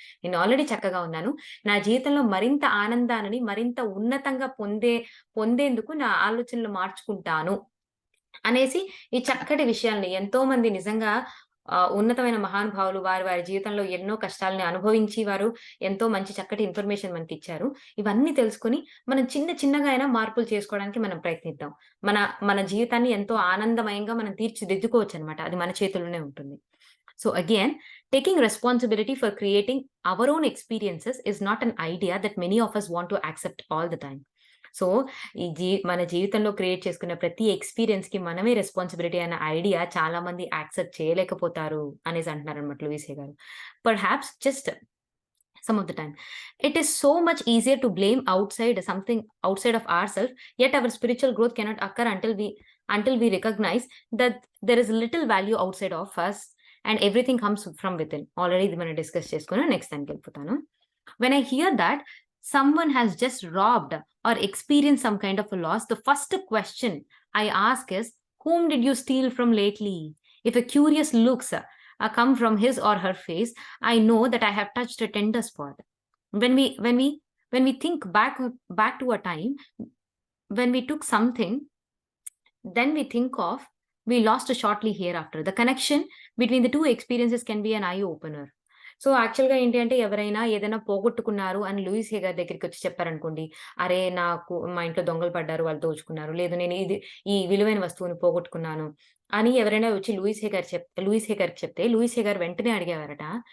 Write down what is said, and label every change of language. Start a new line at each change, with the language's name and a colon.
Telugu: నేను ఆల్రెడీ చక్కగా ఉన్నాను. నా జీవితంలో మరింత ఆనందాన్ని మరింత ఉన్నతంగా పొందేందుకు నా ఆలోచనలు మార్చుకుంటాను అనేసి ఈ చక్కటి విషయాల్ని ఎంతోమంది నిజంగా ఉన్నతమైన మహానుభావులు వారి వారి జీవితంలో ఎన్నో కష్టాలను అనుభవించి వారు ఎంతో మంచి చక్కటి ఇన్ఫర్మేషన్ మనకిచ్చారు. ఇవన్నీ తెలుసుకొని మనం చిన్న చిన్నగా అయినా మార్పులు చేసుకోవడానికి మనం ప్రయత్నిద్దాం. మన మన జీవితాన్ని ఎంతో ఆనందమయంగా మనం తీర్చిదిద్దుకోవచ్చనమాట. అది మన చేతుల్లోనే ఉంటుంది.
English: So again, taking responsibility for creating our own experiences is not an idea that many of us want to accept all the time.
Telugu: So, మన జీవితంలో క్రియేట్ చేసుకున్న ప్రతి ఎక్స్‌పీరియన్స్‌కి మనమే రెస్పాన్సిబిలిటీ అన్న ఐడియా చాలా మంది యాక్సెప్ట్ చేయలేకపోతారు అనేసి అంటున్నారన్నమాట లూయిస్ హే గారు.
English: Perhaps just some of the time. It is so much easier to blame something outside of ourselves, yet our spiritual growth cannot occur until we recognize that there is little value outside of us and everything comes from within.
Telugu: Already ఇది మనం discuss చేసుకున్నాం. Next దానికెళ్ళిపోతాను.
English: When I hear that someone has just robbed or experienced some kind of a loss, the first question I ask is, whom did you steal from lately? If a curious looks come from his or her face, I know that I have touched a tender spot. When we think back to a time when we took something, then we think of we lost shortly hereafter. The connection between the two experiences can be an eye opener.
Telugu: So, యాక్చువల్‌గా ఏంటి అంటే ఎవరైనా ఏదైనా పోగొట్టుకున్నారు అని Louis హే గారి దగ్గరికొచ్చి చెప్పారనుకోండి. అరే! నాకు మా ఇంట్లో దొంగలు పడ్డారు, వాళ్ళు దోచుకున్నారు. లేదు నేను ఈ విలువైన వస్తువుని పోగొట్టుకున్నాను అని ఎవరైనా వచ్చి లూయిస్ హే గారికి చెప్తే లూయిస్ హే గారు వెంటనే అడిగేవారట.